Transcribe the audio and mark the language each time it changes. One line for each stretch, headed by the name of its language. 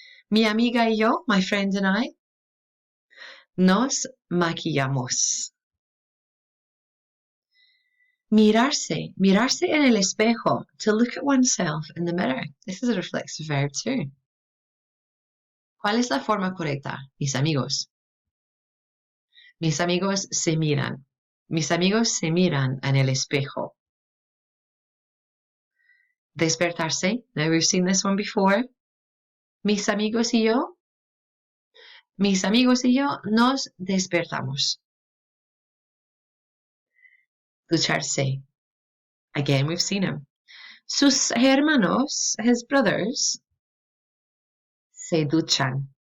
Spanish: Mi amiga y yo,
English: my friend and I,
Spanish: nos maquillamos. Mirarse, mirarse en el espejo,
English: to look at oneself in the mirror. This is a reflexive verb too.
Spanish: ¿Cuál es la forma correcta? Mis amigos. Mis amigos se miran. Mis amigos se miran en el espejo. Despertarse.
English: Now we've seen this one before.
Spanish: Mis amigos y yo. Mis amigos y yo nos despertamos.
English: Ducharse. Again, we've seen him.
Spanish: Sus hermanos,
English: his brothers,
Spanish: se duchan.